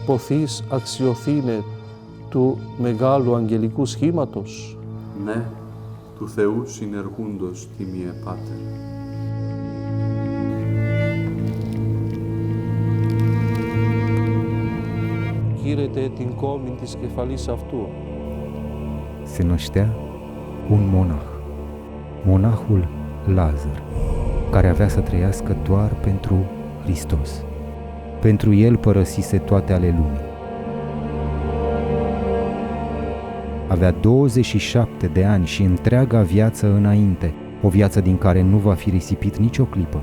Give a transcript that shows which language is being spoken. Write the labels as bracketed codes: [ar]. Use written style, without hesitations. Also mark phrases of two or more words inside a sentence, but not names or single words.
[el] ποθείς αξιοθήνε του μεγάλου αγγελικού σχήματος. Ναι, του Θεού συνεργούντος τιμιε Πάτερ. Γύρετε την κόμη της κεφαλής αυτού. [ro] Se năștea un monah, monahul Lazar, care avea să trăiască doar pentru Hristos. Pentru el părăsise toate ale lumii. Avea 27 de ani și întreaga viață înainte, o viață din care nu va fi risipit nicio clipă.